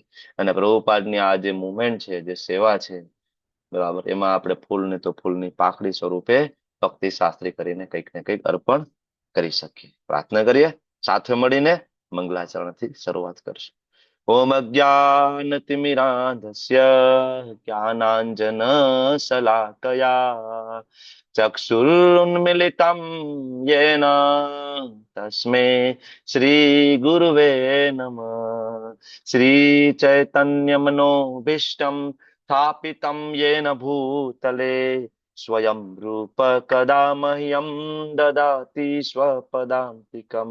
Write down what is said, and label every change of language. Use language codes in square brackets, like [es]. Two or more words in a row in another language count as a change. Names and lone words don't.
[gu] અને પ્રભુપાદની આ જે મુવમેન્ટ છે, જે સેવા છે, બરાબર, એમાં આપણે ફૂલને તો ફૂલની પાકડી સ્વરૂપે ભક્તિ શાસ્ત્રી કરીને કંઈક ને કંઈક અર્પણ કરી શકીએ। પ્રાર્થના કરીએ સાથે મળીને। મંગલાચરણથી શરૂઆત કરશું। [sa] ઓમ અજ્ઞાનતિમિરાંધસ્ય જ્ઞાનાંજન શલાકયા ચક્ષુરુન્મિલિतं येन तस्मै श्री गुरुवे नमः। श्री चैतन्य मनोभीष्टं स्थापितं येन भूतले स्वयं रूप कदा मह्यं ददाति स्वपदान्तिकम्।